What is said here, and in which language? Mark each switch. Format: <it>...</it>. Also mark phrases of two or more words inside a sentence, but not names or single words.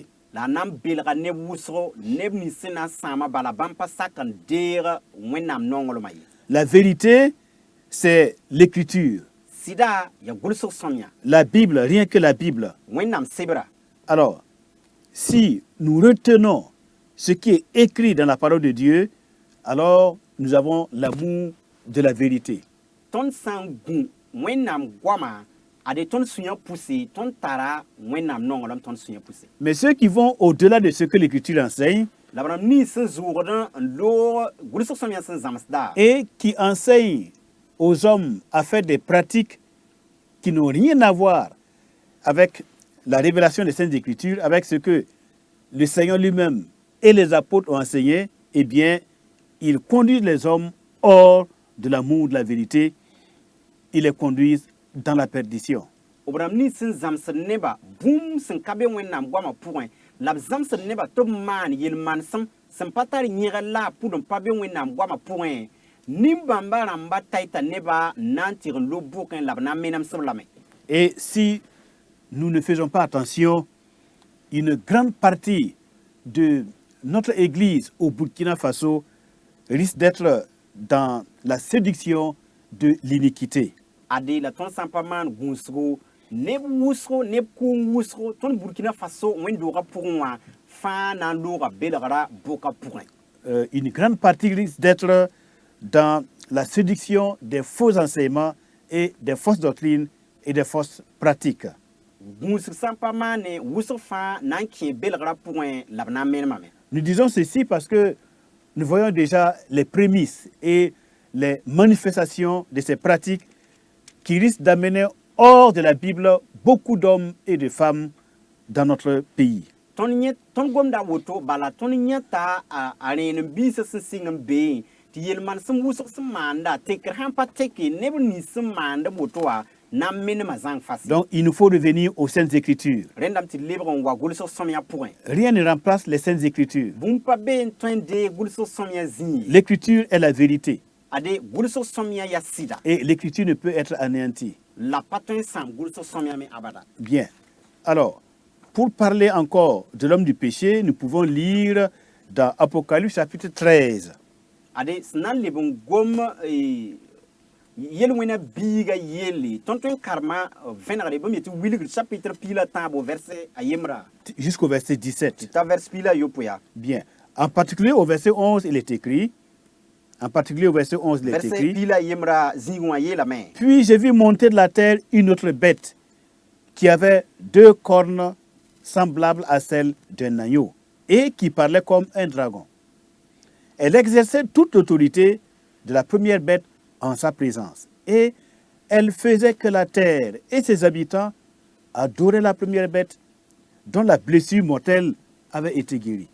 <mos>La a na n belga neb wʋsgo neb nins sẽn na n sãama bala bãmb pa sak n deeg wẽnnaam nonglmã ye.</mos> <fr>La vérité, c'est l'écriture,</fr> <mos>Sɩda yaa gʋlsg sõmya</mos> <fr>la Bible, rien que la Bible.</fr> <mos>wẽnnaam sebra.</mos> <fr>Alors, si nous retenons ce qui est écrit dans la parole de Dieu, alors nous avons l'amour de la vérité.</fr> <mos>Tõnd sã n gũ wẽnnaam goamã ade tõnd sũ-yã pʋse tõnd tara wẽnnaam nonglem tõnd sũ-yã pʋse.</mos> <fr>Mais ceux qui vont au-delà de ce que l'Écriture enseigne</fr> <mos>La b rãmb nins sẽn zʋʋgd n loog gʋlsg sõmyã sẽn zãmsda</mos> <fr>et qui enseignent aux hommes à faire des pratiques qui n'ont rien à voir avec la révélation des Saintes Écritures, avec ce que le Seigneur lui-même et les apôtres ont enseigné, eh bien, ils conduisent les hommes hors de l'amour de la vérité, ils les conduisent dans la perdition.</fr> <mos>b rãmb nins sẽn zãmsd nebã bũmb sẽn ka be wẽnnaam goamã pʋgẽ la b zãmsd nebã tɩ b maan yel-manesem sẽn pa tar yẽgr la a pʋd n pa be wẽnnaam goamã pʋgẽ nin-bãmba rãmba taita nebã n na n tɩg n lob bʋkẽ la b na n menemsb lame.</mos> <fr>Et si nous ne faisons pas attention, une grande partie de notre Église au Burkina Faso risque d'être dans la séduction de l'iniquité.</fr> <mos>Ade la tõnd sã n pa maan gũusgo neb wʋsgo neb kʋʋng wʋsgo tõnd Burkina Faso wẽn-doogã pʋgẽ wã fãa na n looga belgra bʋka pʋgẽ.</mos> <fr>Une grande partie risque d'être dans la séduction des faux enseignements et des fausses doctrines et des fausses pratiques.</fr> <mos>Gũusg sã n pa maane wʋsg fãa na n kẽ belgrã pʋgẽ la b na n menemame.</mos> <fr>Nous disons ceci parce que nous voyons déjà les prémices et les manifestations de ces pratiques qui risquent d'amener hors de la Bible beaucoup d'hommes et de femmes dans notre pays.</fr> <mos>Tõnd gomda woto bala tõnd yãta a rẽen n biisã sẽn sɩng n bee tɩ yel-man sẽn wʋsg sẽn maanda tekr sãn pa teke neb nins sẽn maand woto wã na n menema zãng fase.</mos> <fr>Donc il nous faut revenir aux Saintes Écritures.</fr> <mos>Rẽndame tɩ lebg n wa gʋlsg sõmyã pʋgẽ.</mos> <fr>Rien ne remplace les Saintes Écritures.</fr> <mos>Bũmb pa be n tõe n deeg gʋlsg sõmyã zĩig.</mos> <fr>L'écriture est la vérité</fr> <mos>Ade gʋlsg sõmyã yaa sɩda</mos> <fr>et l'écriture ne peut être anéantie.</fr> <mos>la pa tõe n sãam gʋlsg sõmyã me abada.</mos> <fr>Bien. Alors, pour parler encore de l'homme du péché, nous pouvons lire dans Apocalypse chapitre 13.</fr> <mos>Ade sẽn na n leb n gom yel-wẽna biiga yelle tõnd tõe n karema vẽnegre bãmb yetɩ wilgd chapitre piila tãabo verset a yembra</mos> <fr>Jusqu'au verset 17.</fr> <mos>t'a vers piila yopo yaa.</mos> <fr>Bien. En particulier au verset 11, il est écrit, en particulier au verset 11, il est Verset écrit,</fr> <mos>piila yembra zĩig wã yeelame.</mos> <fr>puis j'ai vu monter de la terre une autre bête qui avait 2 cornes semblable à celle d'un agneau, et qui parlait comme un dragon. Elle exerçait toute l'autorité de la première bête en sa présence, et elle faisait que la terre et ses habitants adoraient la première bête dont la blessure mortelle avait été guérie.</fr>